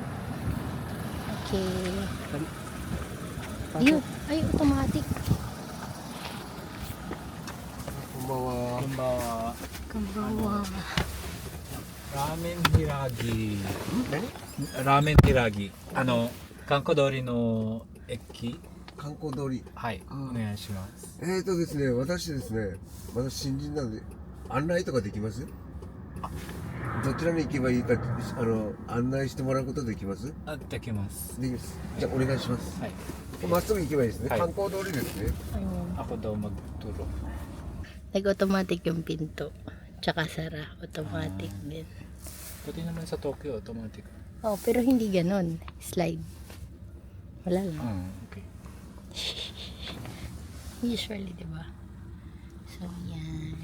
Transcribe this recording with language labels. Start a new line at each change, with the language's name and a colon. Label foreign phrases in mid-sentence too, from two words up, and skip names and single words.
Filipino: Okay. Ayun, ay automatic.
Japanese: Kumbawa, Kambawa. ramen hiragi. Ramen hiragi. 観光通りの駅. 観光通り。はい。お願いします。ですね、私ですね、私新人なんで、案内とかできます？どちらに行けばいいか、案内してもらうことできます？あ、できます。できます。じゃあお願いします。はい。まっすぐ行けばいいですね。はい観光通りですね。
Filipino: Ayun. Ako daw magturo. Nag-automatic yung pinto. Tsaka sara. Automatic din. Pati naman sa Tokyo, automatic. Oh, pero hindi ganon. Slide. Wala lang. Okay. Usually, di ba? So, yan.